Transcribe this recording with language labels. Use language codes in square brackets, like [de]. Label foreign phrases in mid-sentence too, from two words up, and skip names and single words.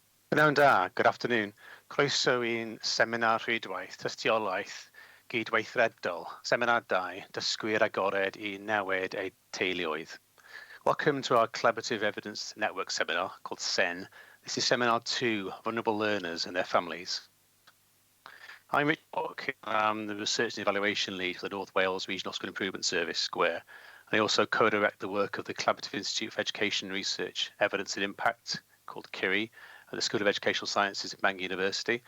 [cy] Pnawn da, [en] good afternoon. [cy] Croeso i'n seminar rhwydwaith tystiolaeth gydweithredol, seminar 2, Dysgwyr agored I niwed eu teuluoedd. [en] Welcome to our Collaborative Evidence Network seminar called SEN. This is seminar 2, Vulnerable Learners and Their Families. I'm Rich Bock. I'm the Research and Evaluation Lead for the North Wales Regional School Improvement Service, SGWIR. I also co-direct the work of the Collaborative Institute for Education and Research, Evidence and Impact, called KIRI, at the School of Educational Sciences at Bangor University.